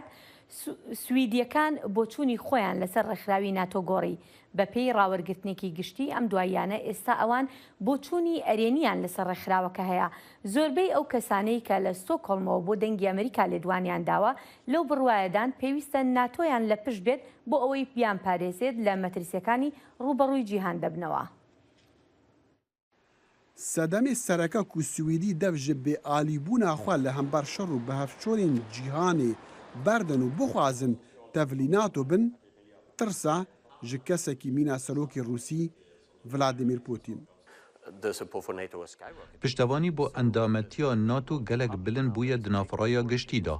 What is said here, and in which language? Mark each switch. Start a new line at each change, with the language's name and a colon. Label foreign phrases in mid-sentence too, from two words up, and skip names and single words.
Central Kurdish: سویدیەکان بۆ چوونی خۆیان لەسەر ڕێکخراوی ناتۆ گۆڕی بە پێی ڕاوەرگرتنێکی گشتی ئەم دواییانە ئێستا ئەوان بۆ چوونی ئەرێنیان لەسەر ڕێکخراوەکە هەیە زۆربەی ئەو کەسانەی کە لە ستۆکۆڵمەوە بۆ دەنگی ئەمریکا لێدوانیان داوە لەو بڕوایەدان پێویستە ناتۆیان لە پشت بێت بۆ ئەوەی بیان پارێزێت لە مەترسیەکانی ڕوبەڕووی جیهان دەبنەوە.
Kurdish: سەدەمێ سەرەکە و سویدی دەف ji bêalîbûna xwe li hember şer û bihevçorên cîhanê berdin û bixwazin tevlî NATO bin, tirsa ji kesekî mîna serokê Rûsî Vladimir Putin. Piştevanî bo endametiya NATO gelek bilind bûye di navxeraya giştî da.